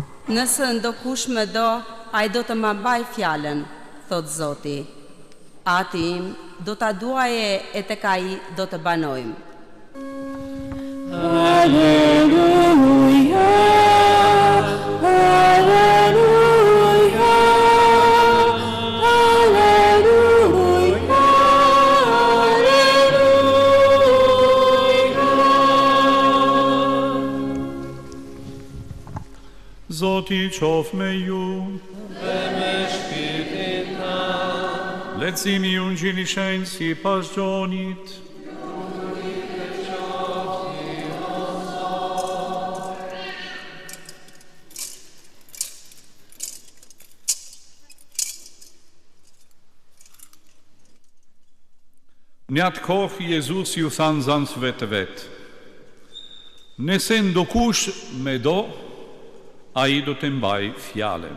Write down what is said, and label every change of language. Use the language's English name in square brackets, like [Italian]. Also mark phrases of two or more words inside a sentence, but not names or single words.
[Albanian] Nëse ndokush më do, ai do të ma baj fjalën, thot Zoti. Ati im do ta duaje e tek ai do të banojmë. [Latin] Alleluia, alleluia, alleluia, alleluia. [Albanian] Zoti qof me ju. Leximi i Ungjillit shenjtë sipas Gjonit. Në atë kohë Jezus ju thanë zanësve të vetë: nëse ndokush me do, ai do të mbaj fjalen.